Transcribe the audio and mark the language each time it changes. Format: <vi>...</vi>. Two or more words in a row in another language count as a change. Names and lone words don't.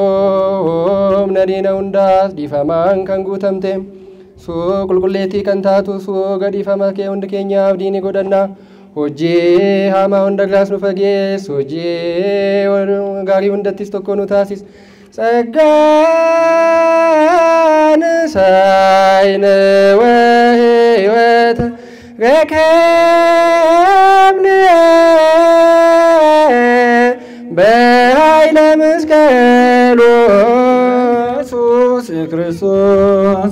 <om>Humna diina hundaas dhiifamaan kan guutamte suu qulqulleettii kan taatu suu gadhiifama kee hundi keenyaaf diini godhanna. Hojii hamaa hunda irraas nu fageessi. Hojii gaarii hundattis tokko nu taasisi.</om> <gez>ጸጋን ሳይነ ወሕይወት ረከብን በኃይለ መስቀሉ ኢየሱስ ክርስቶስ</gez>